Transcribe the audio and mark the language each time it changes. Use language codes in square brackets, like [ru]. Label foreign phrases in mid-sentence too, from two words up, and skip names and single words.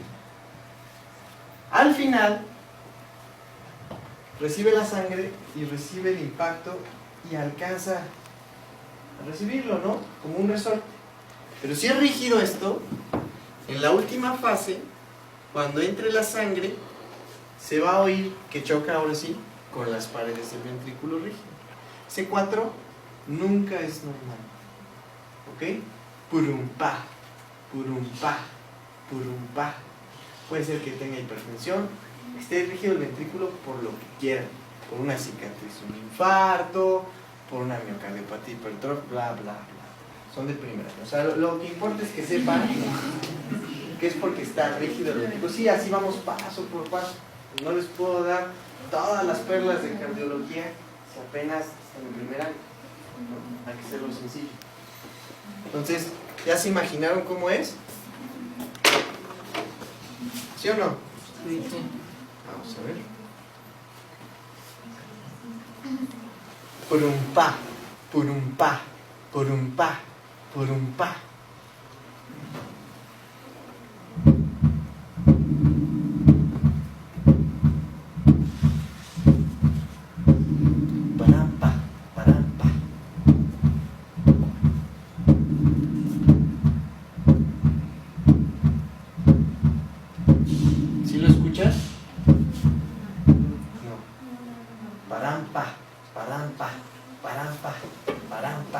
[es] Al final, recibe la sangre y recibe el impacto y alcanza a recibirlo, ¿no? Como un resorte. Pero si es rígido esto, en la última fase, cuando entre la sangre, se va a oír que choca ahora sí con las paredes del ventrículo rígido. C4 nunca es normal. ¿Ok? Purum pa, purum pa, purum pa. Puede ser que tenga hipertensión, esté rígido el ventrículo por lo que quieran, por una cicatriz, un infarto, por una miocardiopatía hipertrófica, bla, bla, bla. Son de primera. O sea, lo que importa es que sepan que es porque está rígido el ventrículo. Sí, así vamos paso por paso. No les puedo dar todas las perlas de cardiología si apenas en el primer año. ¿No? Hay que hacerlo sencillo. Entonces, ¿ya se imaginaron cómo es? ¿Sí o no? Sí. Vamos a ver. Purum pa, purum pa, purum pa, purum pa. Parampa, parampa. ¿Sí lo escuchas? No. Parampa, parampa, parampa, parampa.